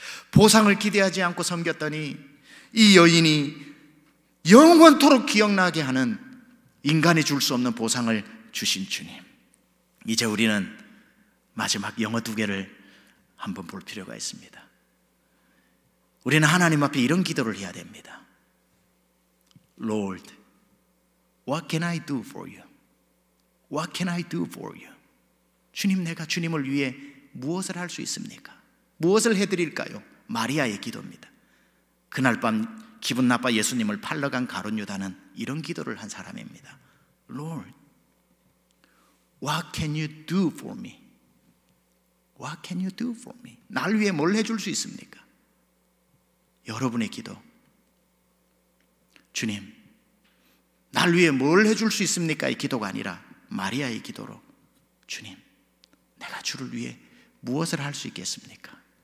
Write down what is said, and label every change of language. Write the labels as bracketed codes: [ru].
[ko] 보상을 기대하지 않고 섬겼더니 이 여인이 영원토록 기억나게 하는, 인간이 줄 수 없는 보상을 주신 주님. 이제 우리는 마지막 영어 2개를 한번 볼 필요가 있습니다. 우리는 하나님 앞에 이런 기도를 해야 됩니다. [en] Lord, what can I do for you? What can I do for you? [ko] 주님, 내가 주님을 위해 무엇을 할 수 있습니까? 무엇을 해드릴까요? 마리아의 기도입니다. 그날 밤 기분 나빠 예수님을 팔러 간 가룟 유다는 이런 기도를 한 사람입니다. [en] Lord, what can you do for me? What can you do for me? [ko] 날 위해 뭘 해줄 수 있습니까? 여러분의 기도, 주님, 날 위해 뭘 해줄 수 있습니까? 이 기도가 아니라 마리아의 기도로, 주님, 내가 주를 위해 무엇을 할 수 있겠습니까?